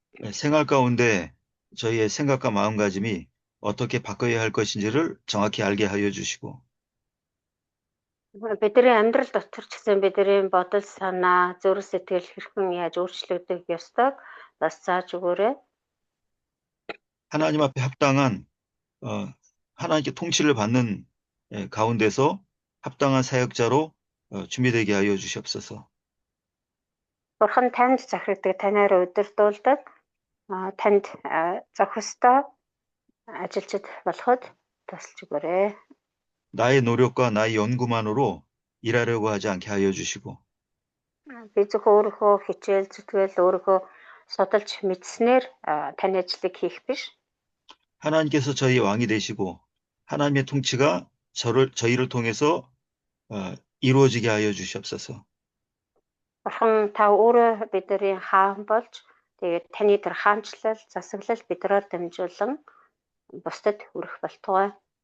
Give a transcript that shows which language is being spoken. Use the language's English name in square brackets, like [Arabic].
[Korean] 생활 가운데 저희의 생각과 마음가짐이 어떻게 바꿔야 할 것인지를 정확히 알게 하여 주시고 [Mongolian] Бидний амьдрал дотор ч гэсэн бидний бодол санаа зүрх сэтгэл хэрхэн яаж өөрчлөгдөх ёстойг бас зааж өгөөрэй. [Korean] 하나님 앞에 합당한 하나님께 통치를 받는 가운데서 합당한 사역자로 준비되게 하여 주시옵소서. [Mongolian] Бурхан танд захирагддаг танаар удирдуулдаг танд зохистой ажилчид болоход тусалж өгөөрэй. [Korean] 나의 노력과 나의 연구만으로 일하려고 하지 않게 하여 주시고 [Mongolian] Би зөвхөн өөрийнхөө хичээл зүтгэл өөрийнхөө судалж мэдснээр таны ажлыг хийх биш. [Korean] 하나님께서 저희 왕이 되시고 하나님의 통치가 저희를 통해서 이루어지게 하여 주시옵소서. [Mongolian] Бурхан та өөрөө бидний хаан болж тэгээд таны тэр хаанчлал засаглал бидрээр дамжуулан бусдад хүрэх болтугай.